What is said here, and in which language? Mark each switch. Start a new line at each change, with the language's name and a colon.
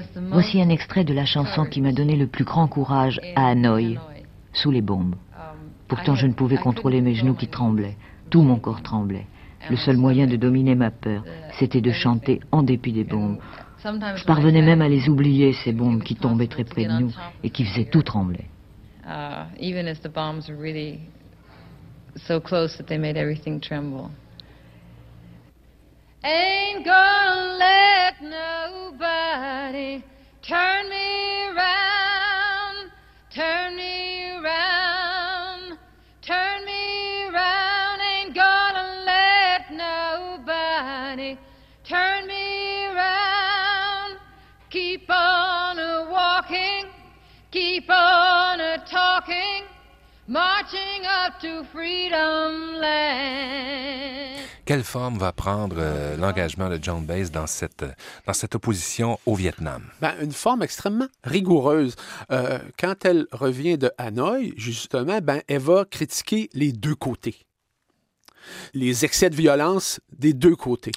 French: Voici un extrait de la chanson qui m'a donné le plus grand courage à Hanoï, sous les bombes. Pourtant, je ne pouvais contrôler mes genoux qui tremblaient. Tout mon corps tremblait. Le seul moyen de dominer ma peur, c'était de chanter en dépit des bombes. Je parvenais même à les oublier, ces bombes qui tombaient très près de nous et qui faisaient tout trembler.
English: Even as the bombs were really so close that they made everything tremble. Ain't gonna let nobody turn me around, turn me around, turn me around. Ain't gonna let nobody turn me around. Keep on a walking, keep on a talking, marching up to freedom land.
French: Quelle forme va prendre l'engagement de John Baez dans cette opposition au Vietnam? Ben, une forme extrêmement rigoureuse. Quand elle revient de Hanoï, justement, ben, elle va critiquer les deux côtés. Les excès de violence des deux côtés.